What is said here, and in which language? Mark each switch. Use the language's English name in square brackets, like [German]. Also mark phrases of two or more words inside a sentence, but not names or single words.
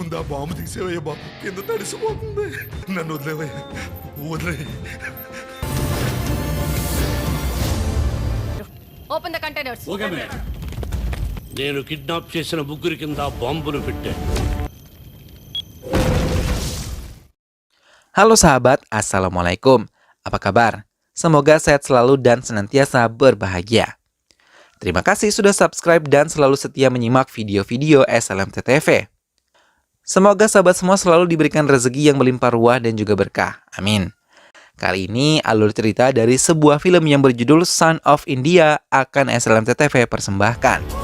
[Telugu] ముందు ఆ బాంబు తీసేవయ్యా బాబు, కింద తడిసిపోతుంది. నన్ను వదిలేవయ్యా, వదిలే. [English] Open the containers. Okay madam. [Telugu] నేను కిడ్నాప్ చేసిన ముగ్గురి కింద బాంబులు పెట్టాను. [Indonesian] Halo sahabat, Assalamualaikum. Apa kabar? Semoga sehat selalu dan senantiasa berbahagia. Terima kasih sudah subscribe dan selalu setia menyimak video-video SLMT TV. Semoga sahabat semua selalu diberikan rezeki yang melimpah ruah dan juga berkah. Amin. Kali ini alur cerita dari sebuah film yang berjudul Son of India akan SLMT TV persembahkan.